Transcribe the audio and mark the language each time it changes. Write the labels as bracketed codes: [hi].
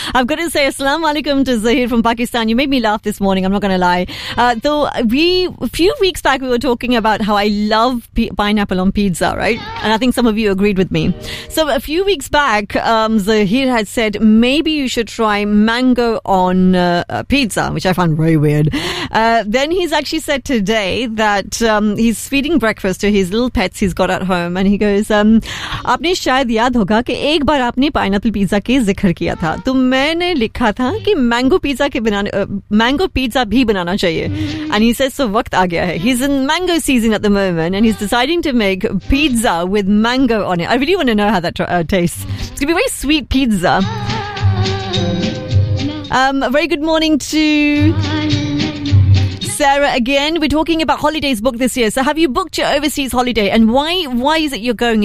[en] I've got to say Assalamu Alaikum to Zahir from Pakistan. You made me laugh this morning. I'm not going to lie. A few weeks back, we were talking about how I love pineapple on pizza, right? And I think some of you agreed with me. So a few weeks back, Zahir had said, maybe you should try mango on pizza, which I found very weird. Then he's actually said to today that he's feeding breakfast to his little pets he's got at home and he goes [ur] آپ نے شاید یاد ہوگا کہ ایک بار آپ نے [en] pineapple pizza [ur] کے ذکر کیا تھا تو میں نے لکھا تھا کہ [en] mango pizza [ur] بھی بنانا چاہیے [en] and he says so [ur] وقت آ گیا ہے. [en] He's in mango season at the moment and he's deciding to make pizza with mango on it. I really want to know how that tastes. It's gonna be a very sweet pizza. A very good morning to Sarah again. We're talking about holidays booked this year. So have you booked your overseas holiday and why is it you're going?